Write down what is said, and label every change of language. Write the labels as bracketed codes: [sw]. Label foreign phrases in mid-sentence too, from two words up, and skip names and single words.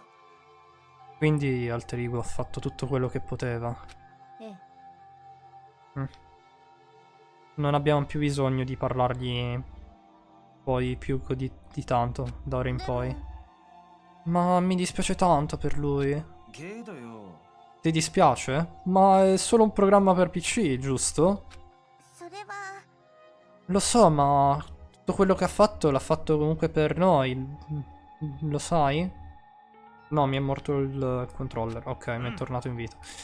[it] Quindi Alter Ego ha fatto tutto quello che poteva. [ja] ええ [it] Non abbiamo più bisogno di parlargli poi più di tanto da ora in poi. Ma mi dispiace tanto per lui. [ja] ゲーだよ。 [it] Ti dispiace? Ma è solo un programma per PC, giusto? [ja] それは [it] Lo so, ma tutto quello che ha fatto l'ha fatto comunque per noi. Lo sai? No, mi è morto il controller. Ok, mi è tornato in vita.